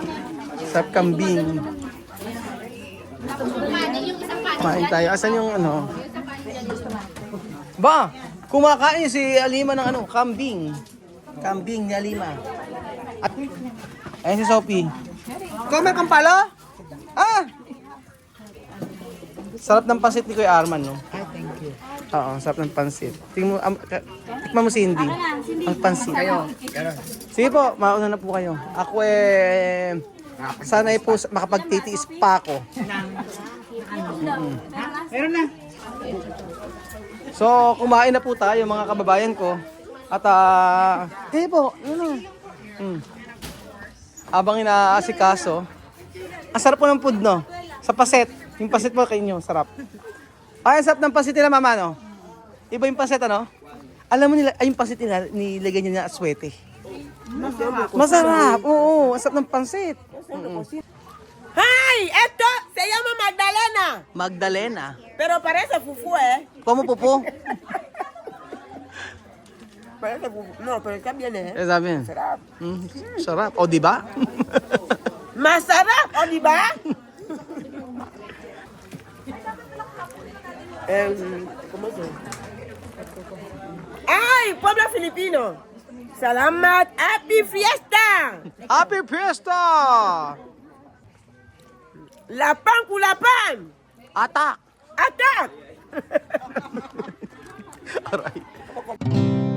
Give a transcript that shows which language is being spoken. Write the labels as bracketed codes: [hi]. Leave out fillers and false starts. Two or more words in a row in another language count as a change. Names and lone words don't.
[tl] Sarap kambing. Kain tayo. Asan yung ano? Ba, kumakain si Alima ng ano, kambing. Kambing ni Alima. At ayun si Sophie. Kumain kang palo? Sarap ng pansit ni Kuya Arman, no? [en] thank you. [tl] Oo, sarap ng pansit. Tikman mo si Cindy. Ang pansit. Sige po, mauna na po kayo. Ako sanay po makapagtitiis pa ako. Meron na. So, kumain na po tayo mga kababayan ko. At sige po, Habang inaasikaso, ang sarap po ng food, no? Sa paset. Yung paset po kayo nyo, sarap. Ang sarap ng pasit nila, mama, no? Iba yung paset, ano? Alam mo nila, yung pasit nila, nilagay niya na aswete. Masarap, oo. Ang sarap ng pansit. Hi! [es] Esto se llama Magdalena. Magdalena. Pero parece fufu, eh. Como pupo? Parece fufu. No, pero está bien, eh. [tl] Sabi niya. Sarap. Sarap. O, di ba? Masarap, o di ba? [es] ¿Cómo se llama? ¡Ay, pueblo filipino! ¡Salamat! [en] ¡Happy fiesta! Happy Fiesta! ¡Lapan kulapan! [tl] Atak! ¡Atak! Aray.